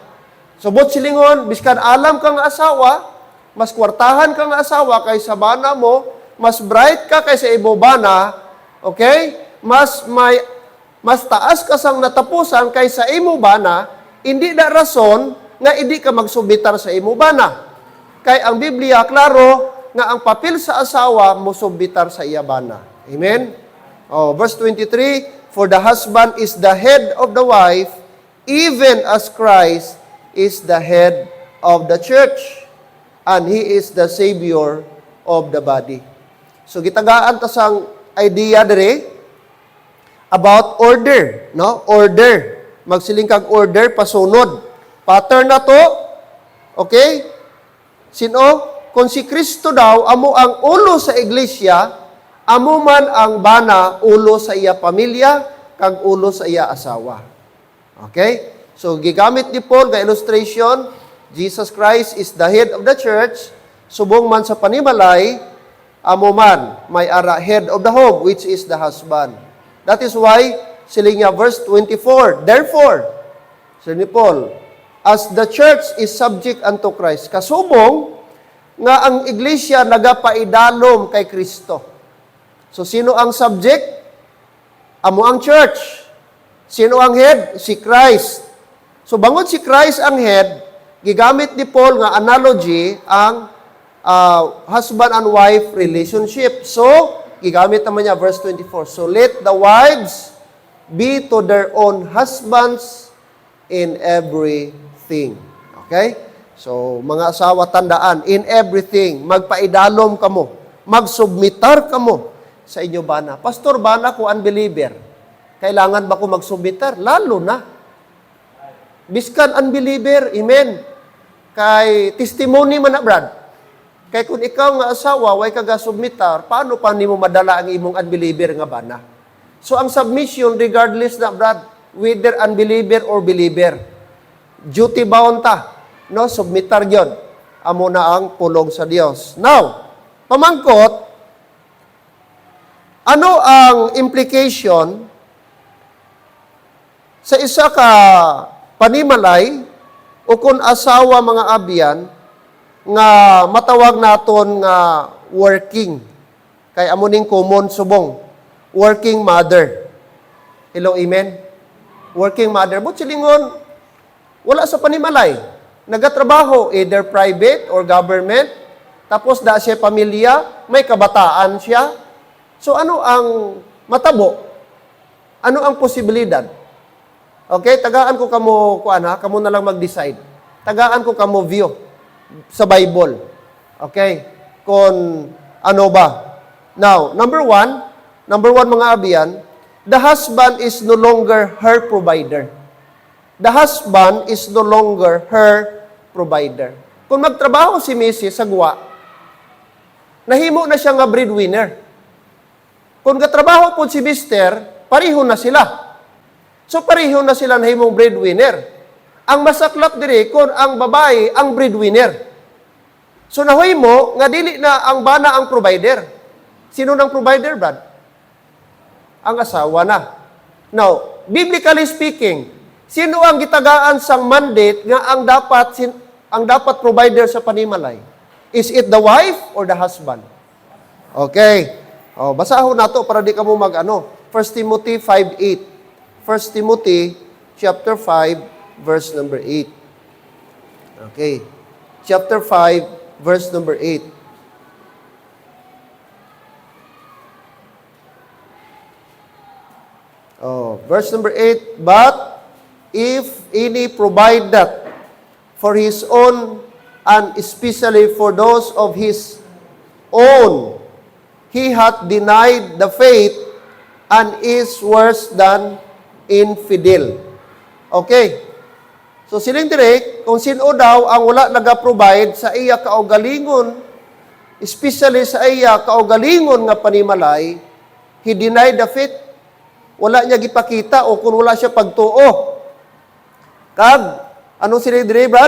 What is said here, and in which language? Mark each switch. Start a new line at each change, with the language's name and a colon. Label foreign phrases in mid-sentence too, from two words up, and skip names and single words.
Hiligaynon: So bot silingon, biskan alam kang asawa, mas kwartahan kang asawa kaysa bana mo, mas bright ka kaysa ibo bana, okay? Mas taas ka sang natapusan kaysa imo bana, hindi na rason nga hindi ka magsubitar sa imo bana. Kay ang Biblia klaro nga ang papel sa asawa mo subitar sa iya bana. Amen.
English: Verse 23, for the husband is the head of the wife, even as Christ is the head of the church, and He is the Savior of the body.
Hiligaynon: So gitagaan ta sang idea dire
English: about order,
Hiligaynon: no? Order. Magsiling kag order pasunod. Pattern na to. Okay? Sino? Kung si Kristo daw amo ang ulo sa iglesia, amo man ang bana ulo sa iya pamilya kag ulo sa iya asawa.
English: Okay? So
Hiligaynon: gigamit ni Paul nga
English: illustration, Jesus Christ is the head of the church,
Hiligaynon: subong man sa panimalay, amo man may ara
English: head of the home, which is the husband. That is why,
Hiligaynon: siling niya, verse 24, therefore, sabi ni Paul,
English: as the church is subject unto Christ,
Hiligaynon: kasubong nga ang iglesia nagapaidalom kay Kristo. So, sino ang subject? Amo ang church. Sino ang head? Si Christ. So, bangod si Christ ang head, gigamit ni Paul nga analogy ang
English: husband and wife relationship.
Hiligaynon: So, gigamit naman niya verse 24.
English: So, let the wives be to their own husbands in everything. Okay? So,
Hiligaynon: mga asawa, tandaan,
English: in everything,
Hiligaynon: magpaidalom kamo, magsubmitar kamo sa inyo bana. Pastor, bana ko unbeliever. Kailangan ba ko magsubmitar? Lalo na. Biskan unbeliever, amen. Kay testimony man na, Brad. Kay kung ikaw nga asawa, way kagasubmitar, paano pa nimo madala ang imong unbeliever nga bana? So, ang submission, regardless na, Brad,
English: whether unbeliever or believer, duty bound
Hiligaynon: ta, no? Submitar yun. Amo na ang pulong sa Dios. Now, pamangkot, ano ang implication sa isa ka panimalay o kung asawa mga abyan nga matawag naton nga working. Kay amo ning common subong.
English: Working mother. Hello, amen? Working mother.
Hiligaynon: But silingon, wala sa panimalay. Nagatrabaho,
English: either private or government.
Hiligaynon: Tapos da siya pamilya, may kabataan siya. So ano ang matabo? Ano ang posibilidad? Okay, tagaan ko kamo kamo na lang mag-decide. Tagaan ko kamo view sa Bible. Okay? Kung ano ba?
English: Now, number one
Hiligaynon: mga abiyan,
English: the husband is no longer her provider. The husband is no longer her provider.
Hiligaynon: Kung magtrabaho si Mrs. Sagwa, nahimo na siya nga breadwinner. Kung gatrabaho po si Mr., pareho na sila. So, pareho na sila nahimong breadwinner. Ang masaklap diri kung ang babae ang breadwinner. So nahoy mo nga dili na ang bana ang provider. Sino nang provider, Brad? Ang asawa na.
English: Now, biblically speaking,
Hiligaynon: sino ang gitagaan sang mandate nga ang dapat provider sa panimalay?
English: Is it the wife or the husband? Okay.
Hiligaynon: Basahon nato para di ka mo 1 Timothy 5:8.
English: 1 Timothy chapter 5 verse number 8. Okay. Chapter 5, verse number 8. Verse number 8, but if any provide that for his own and especially for those of his own, he hath denied the faith and is worse than infidel.
Hiligaynon: Okay. So siling direct, kung sino daw ang wala nag-provide sa iya kaugalingon, especially sa iya kaugalingon nga panimalay,
English: he denied the faith.
Hiligaynon: Wala niya gipakita o kung wala siya pagtuo. Kag, anong siling direct, Brad?